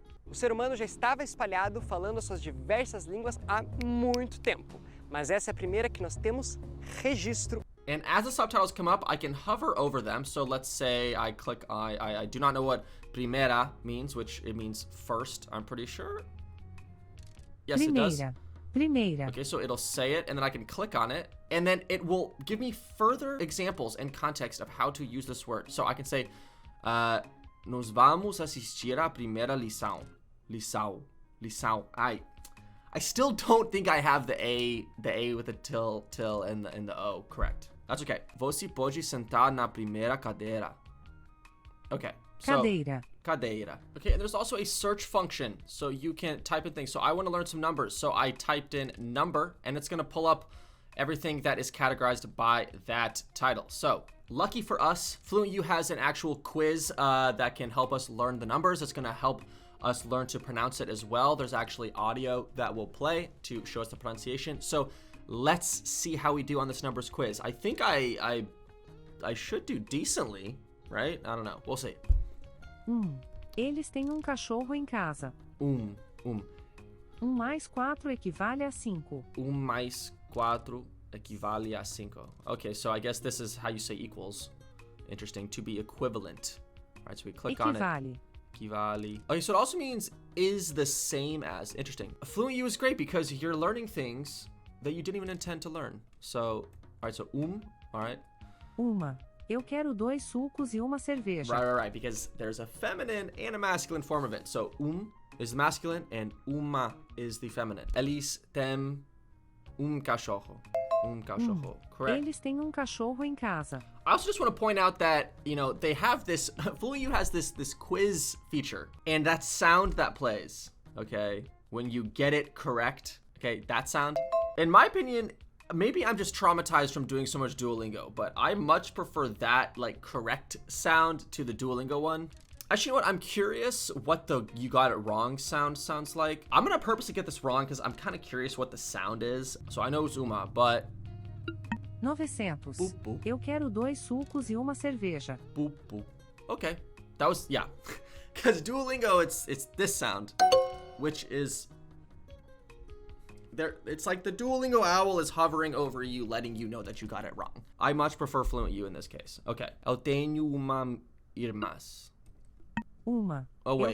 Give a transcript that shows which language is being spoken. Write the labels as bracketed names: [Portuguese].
[Portuguese] O ser humano já estava espalhado falando as suas diversas línguas há muito tempo, mas essa é a primeira que nós temos registro. [English] And as the subtitles come up, I can hover over them. So let's say I click, I do not know what primera means, which it means first, I'm pretty sure. Yes, it does. [Portuguese] Primeira. [English] Okay, so it'll say it, and then I can click on it, and then it will give me further examples and context of how to use this word. So I can say, [Portuguese] Nós vamos assistir a primeira lição. Lição. [English] I still don't think I have the A with the till and the O correct. That's okay. [Portuguese] Você pode sentar na primeira cadeira. [English] Okay. So, cadeira. Okay, and there's also a search function, so you can type in things. So I want to learn some numbers, so I typed in number, and it's going to pull up everything that is categorized by that title. So lucky for us, FluentU has an actual quiz that can help us learn the numbers. It's going to help us learn to pronounce it as well. There's actually audio that will play to show us the pronunciation. So let's see how we do on this numbers quiz. I think I should do decently, right? I don't know. We'll see. [Portuguese] Eles têm cachorro em casa. Mais 4 equivale a 5. Mais 4 equivale a 5. [English] Okay, so I guess this is how you say equals. Interesting. To be equivalent. All right, so we click on it. Equivale. Okay, so it also means is the same as. Interesting. FluentU is great because you're learning things that you didn't even intend to learn. So, all right, so all right. [Portuguese] Eu quero 2 sucos e uma cerveja. [English] Right, because there's a feminine and a masculine form of it. So, is the masculine and uma is the feminine. [Portuguese] Eles têm cachorro. Cachorro. Correct. Eles têm cachorro em casa. [English] I also just want to point out that, they have this, FluentU has this quiz feature, and that sound that plays, okay, when you get it correct, okay, that sound, in my opinion, maybe I'm just traumatized from doing so much Duolingo, but I much prefer that, correct sound to the Duolingo one. Actually, you know what? I'm curious what the you got it wrong sounds like. I'm going to purposely get this wrong because I'm kind of curious what the sound is. So I know it's uma, but... 900. Boop, boop. [Portuguese] Eu quero 2 sucos e uma cerveja. [English] Boop, boop. Okay. That was, yeah. Because Duolingo, it's this sound, which is... It's like the Duolingo owl is hovering over you, letting you know that you got it wrong. I much prefer FluentU in this case. [Portuguese] Okay. Eu tenho uma irmãs. [English] Oh, wait.